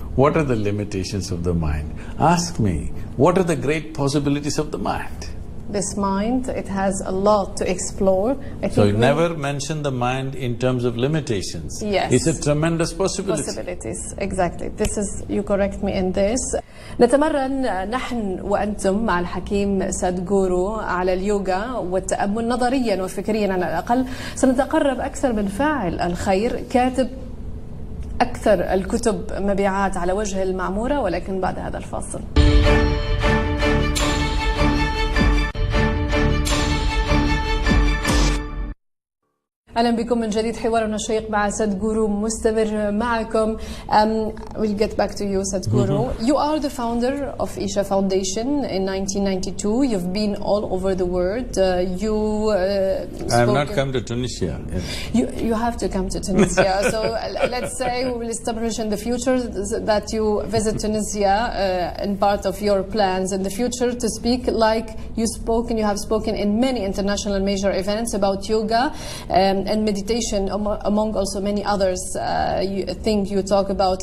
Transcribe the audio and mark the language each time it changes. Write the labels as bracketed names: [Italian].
[English] What are the limitations of the mind? Ask me, what are the great possibilities of the mind? This mind, it has a lot to explore. So you never mention the mind in terms of limitations. Yes. It's a tremendous possibility. Possibilities, exactly. This is, you correct me in this. [Arabic] نتمرن نحن وأنتم مع الحكيم سادغورو على اليوغا والتأمل نظريا وفكريا على الأقل. سنتقرب أكثر من فاعل الخير، كاتب أكثر الكتب مبيعات على وجه المعمورة، ولكن بعد هذا الفاصل. أهلا بكم من جديد. حوارنا الشيق مع سادغورو مستمر معكم. [English] We'll get back to you, Sadhguru. You are the founder of Isha Foundation in 1992. You've been all over the world. I have not come to Tunisia. Yes. You have to come to Tunisia. So let's say we will establish in the future that you visit Tunisia in part of your plans in the future to speak like you have spoken in many international major events about yoga and meditation, among also many others things you talk about.